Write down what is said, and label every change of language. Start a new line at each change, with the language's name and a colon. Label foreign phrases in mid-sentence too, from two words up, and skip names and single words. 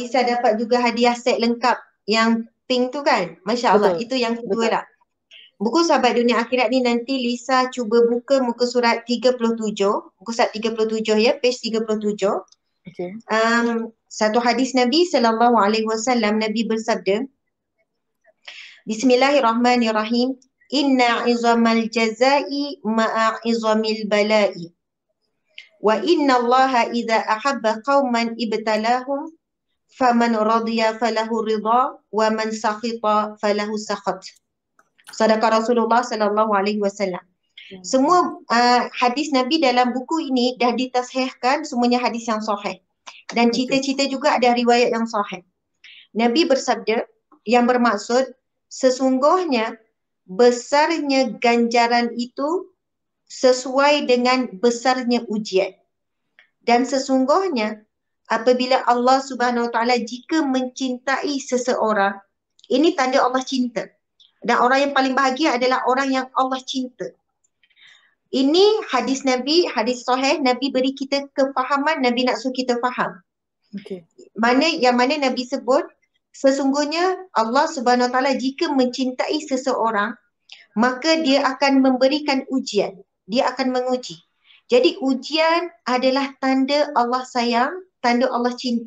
Malay: Lisa dapat juga hadiah set lengkap yang pink tu kan?
Arabic: ما شاء الله.
Malay: Betul. Itu yang kedua Betul. lah. Buku Sahabat Dunia Akhirat ni nanti Lisa cuba buka muka surat 37. Muka surat 37 ya, page 37. Okey. Satu hadis Nabi SAW, Nabi bersabda,
Arabic: Bismillahirrahmanirrahim. إن عظم الجزاء مع عظم البلاء. وإن الله إذا أحب قوما ابتلاهم فمن رضي فله الرضا ومن سخط فله السخط. صدق رسول الله ﷺ.
Malay: Semua hadis Nabi dalam buku ini dah ditashihkan, semuanya hadis yang sahih. Dan cita-cita juga ada riwayat yang sahih. Nabi bersabda yang bermaksud sesungguhnya besarnya ganjaran itu sesuai dengan besarnya ujian. Dan sesungguhnya apabila Allah
Arabic: سبحانه وتعالى
Malay: jika mencintai seseorang, ini tanda Allah cinta. Dan orang yang paling bahagia adalah orang yang Allah cinta. Ini hadis Nabi, hadis sahih, Nabi beri kita kefahaman, Nabi nak suruh kita faham. Okey. Yang mana Nabi sebut, sesungguhnya Allah
Arabic: سبحانه وتعالى
Malay: jika mencintai seseorang, maka dia akan memberikan ujian. Dia akan menguji. Jadi ujian adalah tanda Allah sayang, tanda Allah cinta.